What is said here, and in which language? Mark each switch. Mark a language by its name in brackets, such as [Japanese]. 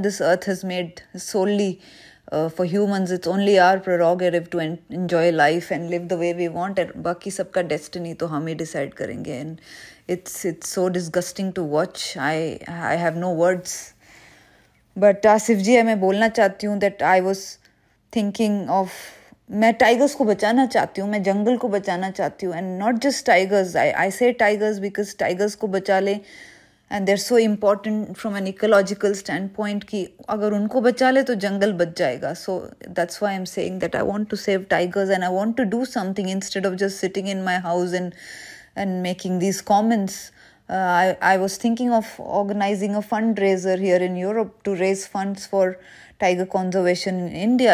[English] This earth has made solely for humans. It's only our prerogative to enjoy life and live the way we want, and [Hindi] बाकी सबका destiny तो हम ही decide करेंगे. [English] And it's so disgusting to watch. I have no words. [Hindi] But Asif जी, मैं बोलना चाहती हूँ [English] that I was thinking of, [Hindi] मैं टाइगर्स को बचाना चाहती हूँ, मैं जंगल को बचाना चाहती हूँ. [English] And not just tigers. I say tigers because [Hindi] tigers को बचा ले, [English] and they're so important from an ecological standpoint [Hindi] कि अगर उनको बचा ले तो जंगल बच जाएगा. [English] So that's why I'm saying that I want to save tigers, and I want to do something instead of just sitting in my house and making these comments. I was thinking of organizing a fundraiser here in Europe to raise funds for tiger conservation in India.